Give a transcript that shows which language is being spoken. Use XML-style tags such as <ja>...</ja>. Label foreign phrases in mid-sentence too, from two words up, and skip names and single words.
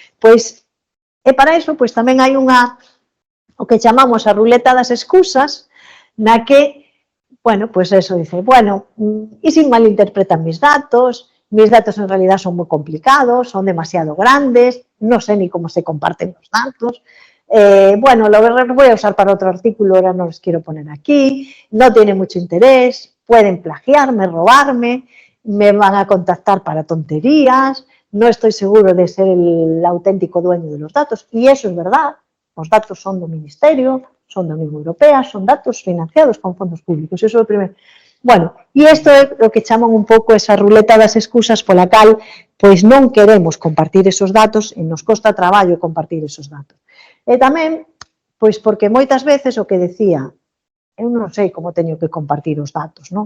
<gl>E para iso, tamén hai o que chamamos a ruleta das excusas, na que, bueno,</gl> <es>eso dice, bueno, e se malinterpretan mis datos en realidad</es> <gl>son moi complicados, son demasiado grandes, non sei ni como se comparten os datos, bueno,</gl> <es>lo voy a usar para otro artículo, ahora no los quiero poner aquí, no tiene mucho interés, pueden plagiarme, robarme, me van a contactar para tonterías, no estoy seguro de ser el auténtico dueño de los datos, y eso es verdad, los datos son</es> <gl>do Ministerio,</gl> <es>son</es> <gl>da Unión Europea,</gl> <es>son datos financiados con fondos públicos, eso</es> <gl>é o primeiro. Bueno, e isto é o que chaman un pouco esa ruleta das excusas pola cal non queremos compartir esos datos e nos costa traballo compartir esos datos. E tamén, porque moitas veces o que decía, eu non sei como teño que compartir os datos, non?</gl>